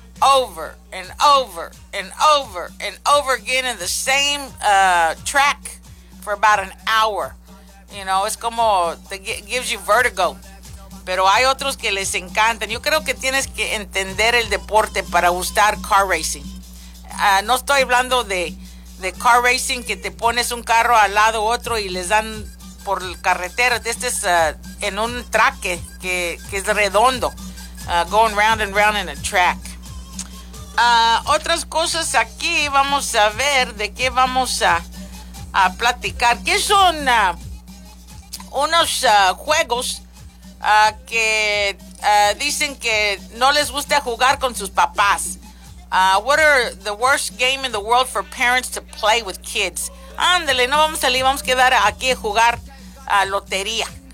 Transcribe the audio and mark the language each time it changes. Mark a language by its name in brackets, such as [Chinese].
[English] over and over and over and over again in the same track for about an hour. You know, [Spanish] es como, [English] it gives you vertigo. [Spanish] Pero hay otros que les encantan. Yo creo que tienes que entender el deporte para gustar car racing. No estoy hablando de car racing que te pones un carro al lado otro y les dan por carretera. Este es en un track que es redondo. [English] Going round and round in a track. [Spanish] Otras cosas aquí, vamos a ver de qué vamos a platicar. ¿Qué son unos juegos que dicen que no les gusta jugar con sus papás? [English] What are the worst game in the world for parents to play with kids? [Spanish] Ándale, no vamos a salir, vamos a quedar aquí a jugar lotería.